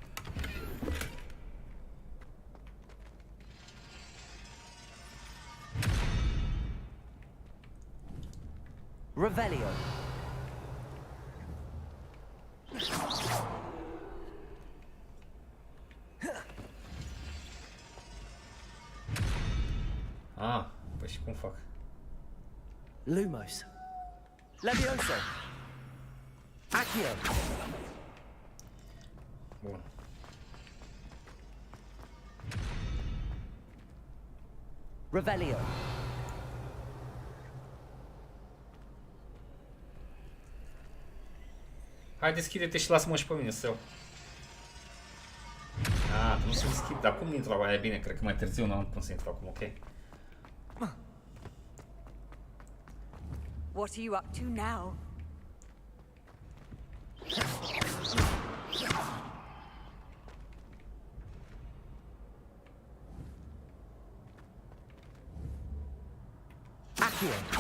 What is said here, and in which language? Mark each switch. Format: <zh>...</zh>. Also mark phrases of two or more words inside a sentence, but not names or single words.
<ro>Revelio. Ah, păi și cum fac? Lumos. Levioso. Accio. Bun. Revelio. Hai, deschide-te și lasă-mă și pe mine să iau. Ah, nu se deschid, dar cum intru la aia? Bine, cred că mai târziu nu am cum să intru acum, ok.</ro> <en>What are you up to now?</en> <ro>Accio.</ro>